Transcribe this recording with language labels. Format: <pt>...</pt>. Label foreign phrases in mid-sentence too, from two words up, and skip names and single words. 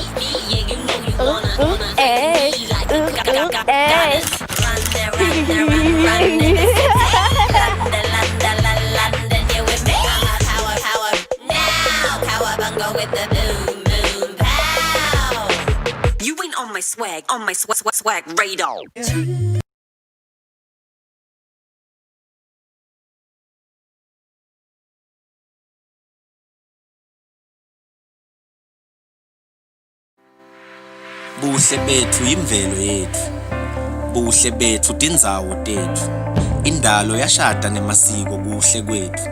<en>Yeah, you know you wanna with the boom, boom, pow. You ain't on my swag radar.</en> <ss>Buhle bethu imvelo yethu. Buhle bethu tindzawo tethu. Indalo yashada nemasiko kuhle kwethu.</ss>